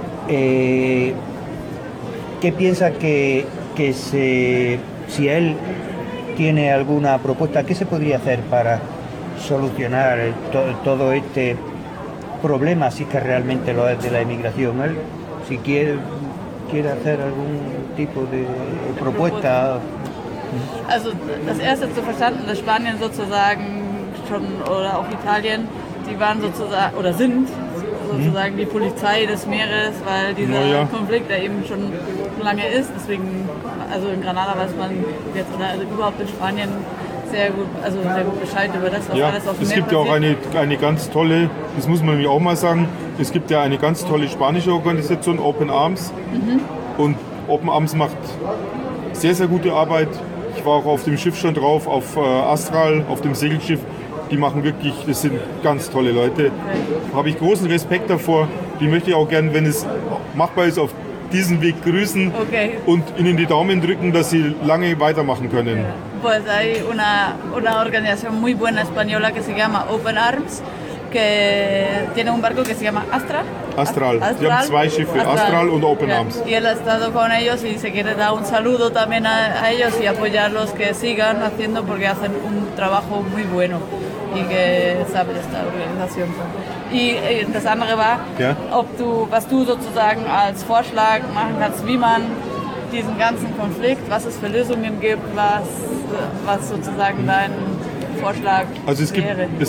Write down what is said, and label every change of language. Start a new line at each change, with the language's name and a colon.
Spanish: ¿Qué piensa si él tiene alguna propuesta, qué se podría hacer para solucionar todo este problema, si es que realmente lo es de la inmigración? ¿Él, si quiere hacer algún tipo de propuesta?
German: Also, das erste zu verstanden, dass Spanien sozusagen schon, oder auch Italien, die waren sozusagen, oder sind, sozusagen die Polizei des Meeres, weil dieser Konflikt da eben schon lange ist. Deswegen, also in Granada weiß man jetzt also überhaupt in Spanien sehr gut Bescheid über das, was alles auf dem Meer passiert. Es gibt ja auch eine ganz tolle, das muss man nämlich auch mal sagen, es gibt ja eine ganz tolle spanische Organisation, Open Arms. Und Open Arms macht sehr, sehr gute Arbeit. Ich war auch auf dem Schiff schon drauf, auf Astral, auf dem Segelschiff. Die machen wirklich, das sind ganz tolle Leute. Habe ich großen Respekt davor. Die möchte ich auch gerne, wenn es machbar ist, auf diesem Weg grüßen und ihnen die Daumen drücken, dass sie lange weitermachen können.
Spanish: Pues hay una organización muy buena española que se llama Open Arms, que tiene un barco que se llama Astral. Astral.
German: Astral. Die haben zwei Schiffe, Astral und Open Arms.
Spanish: Y él ha estado con ellos y se quiere dar un saludo también a ellos y apoyarlos que sigan haciendo porque hacen un trabajo muy bueno. Y que sabe esta organización.
German: Y das andere war, was du sozusagen als Vorschlag machen kannst, wie man diesen ganzen Konflikt, was es für Lösungen gibt, was sozusagen dein Vorschlag wäre.